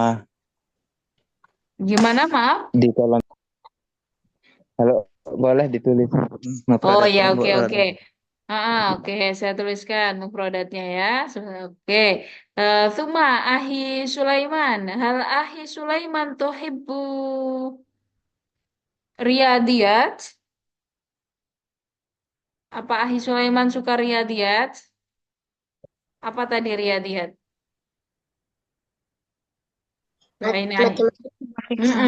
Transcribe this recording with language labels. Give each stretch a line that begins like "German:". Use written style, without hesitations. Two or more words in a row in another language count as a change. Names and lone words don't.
Indonesian: Gimana, maaf? di kolom. Kalau boleh ditulis Oh mufradat ya, oke oke. mufradat. Oke, saya tuliskan mufradatnya ya. Oke. Suma Ahi Sulaiman.
Arabic: Hal Ahi Sulaiman tuhibbu riyadiyat?
Indonesian: Apa Ahi Sulaiman suka riyadiyat? Apa tadi riyadiyat? Nah, ini Ahi. Mm-mm.